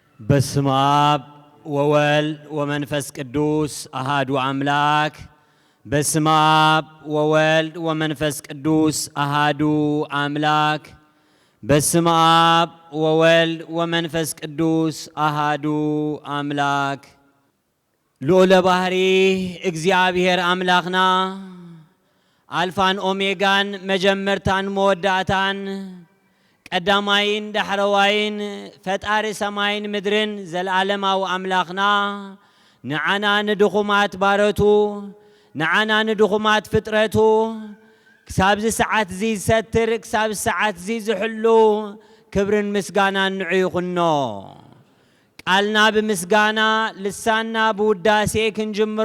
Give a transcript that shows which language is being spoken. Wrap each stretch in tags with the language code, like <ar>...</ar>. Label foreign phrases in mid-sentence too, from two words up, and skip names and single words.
<gez>በስመ አብ ወወልድ ወመንፈስ ቅዱስ አሐዱ አምላክ። በስመ አብ ወወልድ ወመንፈስ ቅዱስ አሐዱ አምላክ። በስመ አብ ወወልድ ወመንፈስ ቅዱስ አሐዱ አምላክ።</gez> <ti>ልዑለ ባሕሪ እግዚአብሔር አምላክና አልፋን ኦሜጋን መጀመርታን መወዳእታን ቀዳማይን ዳሕረዋይን ፈጣሪ ሰማይን ምድርን ዘለዓለማዊ አምላክና ንዓና ንድኹማት ባረቱ ንዓና ንድኹማት ፍጥረቱ ክሳብዚ ሰዓት እዚ ዝሰትር ክሳብ ሰዓት እዚ ዝሕሉ ክብርን ምስጋናን ንዑ ይኹኖ። ቃልና ብምስጋና ልሳና ብውዳሴ ክንጅምሮ</ti>